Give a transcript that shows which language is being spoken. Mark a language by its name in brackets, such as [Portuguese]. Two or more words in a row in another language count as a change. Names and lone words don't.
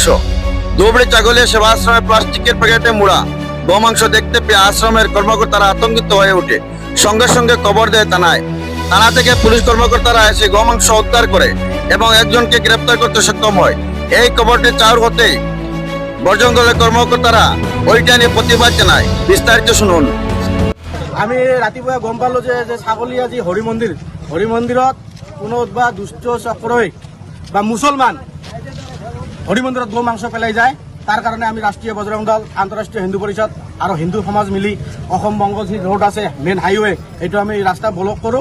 [Bangla] ধুবড়ি ছাগলের সেবা আশ্রমে প্লাস্টিকের প্যাকেটে মুড়া গমাংস দেখতে পেয়ে আশ্রমের কর্মকর্তারা আতঙ্কিত হয়ে ওঠে। সঙ্গে সঙ্গে খবর দেয় থানায়। থানা থেকে পুলিশ কর্মকর্তারা এসে গমাংস উদ্ধার করে এবং একজনকে গ্রেপ্তার করতে সক্ষম হয়। এই খবরটি চাউর হতেই বর্জন দলের কর্মকর্তারা ওইটা নিয়ে প্রতিবাদ জানায়। বিস্তারিত শুনুন। [Assamese] আমি রাতিপুৱা গম পালোঁ যে ছাগলীয়া যি হৰি মন্দিৰত কোনো বা দুষ্ট চক্ৰই বা মুছলমান হৰি মন্দিৰত গো মাংস পেলাই যায়। তাৰ কাৰণে আমি ৰাষ্ট্ৰীয় বজৰং দল, আন্তঃৰাষ্ট্ৰীয় হিন্দু পৰিষদ আৰু হিন্দু সমাজ মিলি অসম বংগ যি ৰোড আছে [English] main highway, [Assamese] এইটো আমি ৰাস্তা ব্লক কৰোঁ।